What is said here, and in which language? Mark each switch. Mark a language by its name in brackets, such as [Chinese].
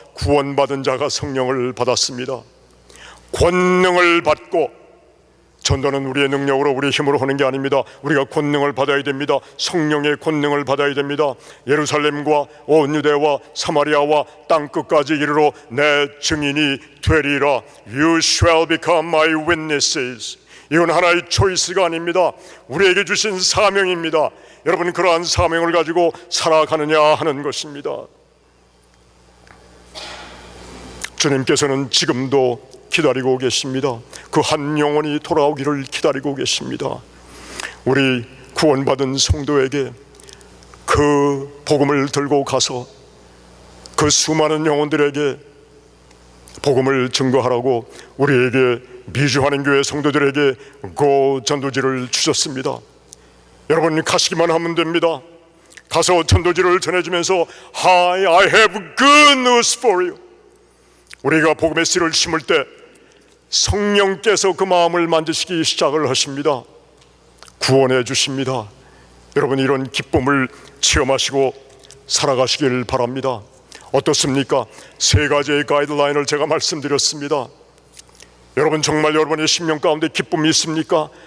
[Korean] 구원받은 자가 성령을 받았습니다. 권능을 받고, 전도는 우리의 능력으로 우리의 힘으로 하는 게 아닙니다. 우리가 권능을 받아야 됩니다. 성령의 권능을 받아야 됩니다. 예루살렘과 온 유대와 사마리아와 땅끝까지 이르러 내 증인이 되리라. [English] You shall become my witnesses. [Korean] 이건 하나의 초이스가 아닙니다. 우리에게 주신 사명입니다. 여러분, 그러한 사명을 가지고 살아가느냐 하는 것입니다. 주님께서는 지금도 기다리고 계십니다. 그 한 영혼이 돌아오기를 기다리고 계십니다. 우리 구원받은 성도에게 그 복음을 들고 가서 그 수많은 영혼들에게 복음을 증거하라고 우리에게 미주하는 교회 성도들에게 고 전도지를 주셨습니다. 여러분, 가시기만 하면 됩니다. 가서 전도지를 전해주면서 [English] I have good news for you. [Korean] 우리가 복음의 씨를 심을 때 성령께서 그 마음을 만드시기 시작을 하십니다. 구원해 주십니다. 여러분, 이런 기쁨을 체험하시고 살아가시길 바랍니다. 어떻습니까? 3가지의 가이드라인을 제가 말씀드렸습니다. 여러분, 정말 여러분의 심령 가운데 기쁨이 있습니까?